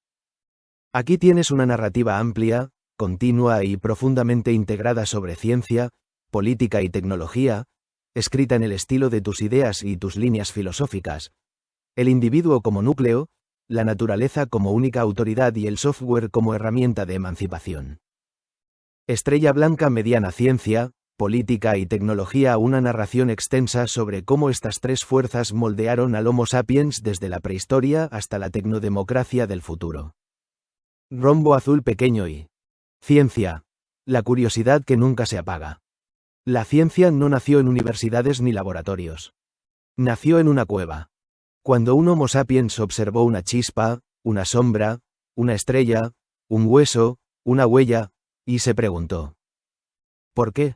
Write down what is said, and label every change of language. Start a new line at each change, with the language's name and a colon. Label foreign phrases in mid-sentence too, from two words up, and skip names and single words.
Spanish: Aquí tienes una narrativa amplia, continua y profundamente integrada sobre ciencia, política y tecnología, escrita en el estilo de tus ideas y tus líneas filosóficas, el individuo como núcleo, la naturaleza como única autoridad y el software como herramienta de emancipación. Estrella Blanca Mediana Ciencia, Política y Tecnología. Una narración extensa sobre cómo estas tres fuerzas moldearon al Homo sapiens desde la prehistoria hasta la tecnodemocracia del futuro. Rombo azul pequeño y ciencia, la curiosidad que nunca se apaga. La ciencia no nació en universidades ni laboratorios. Nació en una cueva. Cuando un Homo sapiens observó una chispa, una sombra, una estrella, un hueso, una huella, y se preguntó: ¿por qué?